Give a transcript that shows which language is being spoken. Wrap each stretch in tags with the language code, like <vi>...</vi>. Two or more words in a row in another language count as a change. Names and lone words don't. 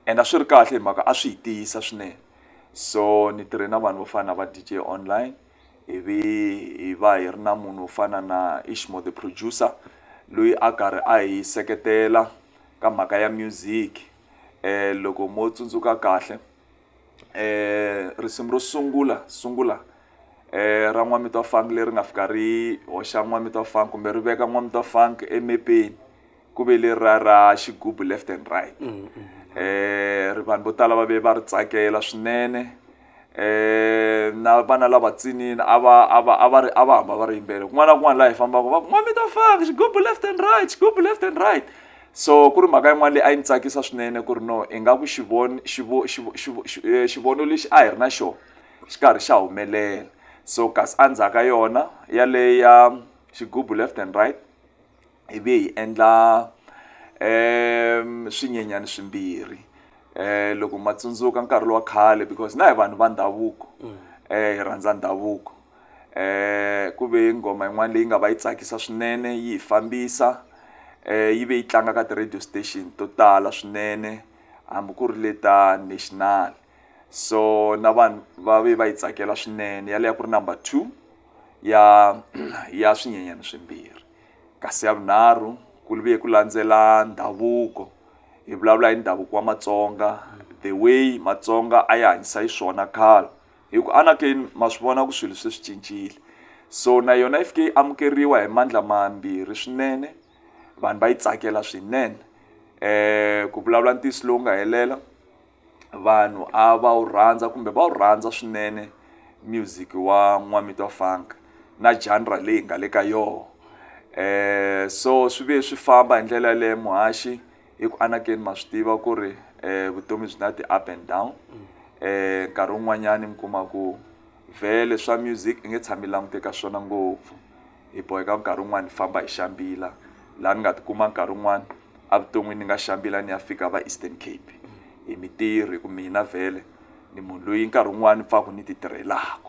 <ts>and a swi ri kahle mhaka a swi hi tiyisa swinene. So ni tirhe na vanhu vo fana na va DJ online, ivi hi va hi ri na munhu wo fana na ISHMO</ts> <en>the producer</en> <ts>loyi a karhi a hi seketela ka mhaka ya music. Loko mo tsundzuka kahle risimu ro sungula ra N'wamito wa Funk leri nga fika ri hoxa N'wamito wa Funk kumbe ri veka N'wamito wa Funk emepeni ku ve leri ra xigubu</ts> <en>left and right.</en> <ts>Vanhu vo tala va ve va ri tsakela swinene, na vana lava tsinini a va hamba va ri yimbela kun'wana na kun'wana laha hi fambaka va ku N'wamito wa Funk xigubu</ts> <en>left and right,</en> <ts>xigubu</ts> <en>left and right.</en> <ts>So ku ri mhaka yin'wana leyi a yi ni tsakisa swinene ku ri no ingaku xivono lexi a hi ri na xona xi karhi xa humelela. So kasi endzhaku ka yona yaleya xigubu</ts> <en>left and right</en> <ts>ivi hi endla swinyenyani swimbirhi. Loko ma tsundzuka nkarhi lowa khale because na hi vanhu va ndhavuko, hi rhandza ndhavuko, ku ve ngoma yin'wana leyi nga va yi tsakisa swinene yi hi fambisa, yi ve yi tlanga ka</ts> <en>ti-radio station</en> <ts>to tala swinene hambi ku ri le ta national. So na vanhu va ve va yi tsakela swinene yaleyo ku ri number 2 ya swinyenyani swimbirhi. Kasi ya vunharhu ku ve ku landzela ndhavuko, hi vulavula hi ndhavuko wa Matsonga,</ts> <en>the way</en> <ts>Matsonga a ya hanyisa swona khale, hi ku anakeni ma swi vona ku swilo swi cincile. So na yona yi fike yi amukeriwa hi mandla mambirhi swinene, vanhu va yi tsakela swinene. Ku vulavula ntiyiso lowu nga helela, vanhu a va wu rhandza kumbe va wu rhandza swinene music wa N'wamito wa Funk na genre leyi nga le ka yona. So swi ve swi famba hi ndlela yaleyo muhaxi, hi ku anakeni ma swi tiva ku ri vutomi byi na</ts> <en>ti-up and down.</en> <ts>Nkarhi wun'wanyani mi kuma ku vhele swa music i nge tshami langute ka swona ngopfu, hi boheka nkarhi wun'wani hi famba hi xambila laha ni nga tikuma nkarhi wun'wani avuton'wini ni nga xambila ni ya fika va Eastern Cape hi mitirho, hi ku mina vhele ni munhu loyi nkarhi wun'wani pfaku ni ti tirhelaka.</ts>